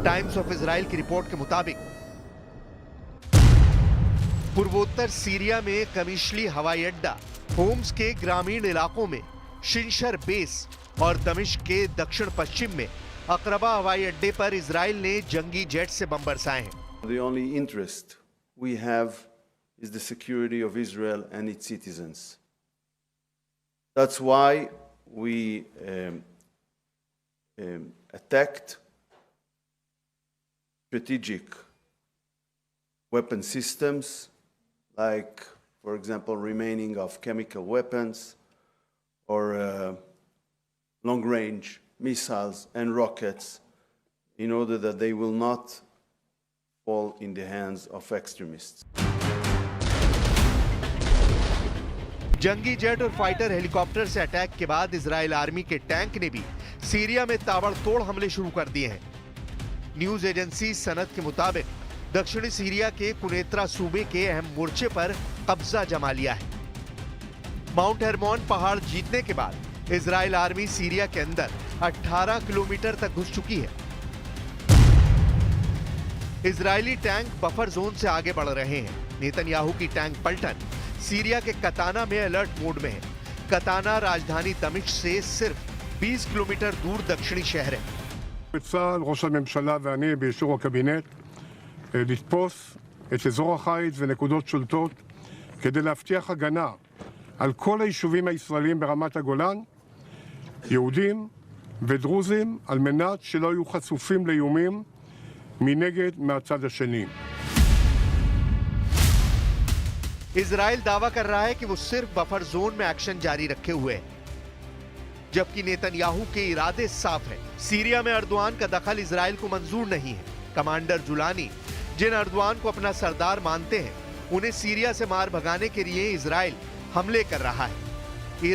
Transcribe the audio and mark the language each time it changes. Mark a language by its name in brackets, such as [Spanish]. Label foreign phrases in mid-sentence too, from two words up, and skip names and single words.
[Hindi] टाइम्स ऑफ इजराइल की रिपोर्ट के मुताबिक पूर्वोत्तर सीरिया में कमिशली हवाई अड्डा, होम्स के ग्रामीण इलाकों में शिनशर बेस और दमिश्क के दक्षिण पश्चिम में अकरबा हवाई अड्डे पर इजराइल ने जंगी जेट से बम बरसाए हैं। [English] The only interest we have is the security of Israel and its citizens. That's why we attacked strategic weapon systems like, for example, remaining of chemical weapons or long-range missiles and rockets in order that they will not fall in the hands of extremists. [Hindi] जंगी जेट और [English] fighter helicopter [Hindi] से अटैक के बाद इजराइल आर्मी के टैंक ने भी सीरिया में ताबड़तोड़ हमले शुरू कर दिए हैं। [English] news agency [Hindi] सनद के मुताबिक दक्षिणी सीरिया के कुनेत्रा सूबे के अहम मोर्चे पर कब्जा जमा लिया है। माउंट हेरमोन पहाड़ जीतने के बाद इजराइल आर्मी सीरिया के अंदर 18 किलोमीटर तक घुस चुकी है। इजरायली टैंक [English] buffer zone [Hindi] से आगे बढ़ रहे हैं। नेतन्याहू की टैंक पलटन सीरिया के कताना में [English] alert mode [Hindi] में है। कताना राजधानी दमिश्क से सिर्फ 20 किलोमीटर दूर दक्षिणी शहर है। [Hebrew] בצה"ל, ראש הממשלה ואני באישור הקבינט לתפוס את אזור החיץ ונקודות שולטות כדי להבטיח הגנה על כל היישובים הישראלים ברמת הגולן, יהודים ודרוזים, על מנת שלא יהיו חשופים לאיומים מנגד מהצד השני. [Hindi] इजराइल दावा कर रहा है कि वो सिर्फ [English] buffer zone [Hindi] में एक्शन जारी रखे हुए है, जबकि नेतन्याहू के इरादे साफ हैं। सीरिया में अर्दवान का दखल इजराइल को मंजूर नहीं है। कमांडर जुलानी, जिन अर्दवान को अपना सरदार मानते हैं, उन्हें सीरिया से मार भगाने के लिए इजराइल हमले कर रहा है।